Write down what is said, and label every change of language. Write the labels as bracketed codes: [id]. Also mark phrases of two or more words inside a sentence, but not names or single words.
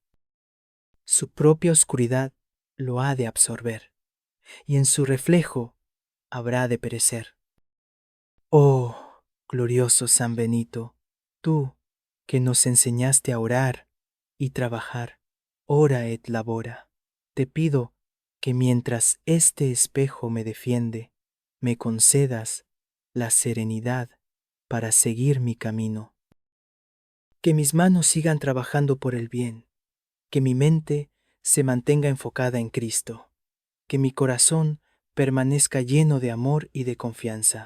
[es] Su propia oscuridad lo ha de absorber, y en su reflejo habrá de perecer. Oh, glorioso San Benito, tú que nos enseñaste a orar y trabajar, [la] ora et labora, [es] te pido que mientras este espejo me defiende, me concedas la serenidad para seguir mi camino. Que mis manos sigan trabajando por el bien, que mi mente se mantenga enfocada en Cristo, que mi corazón permanezca lleno de amor y de confianza.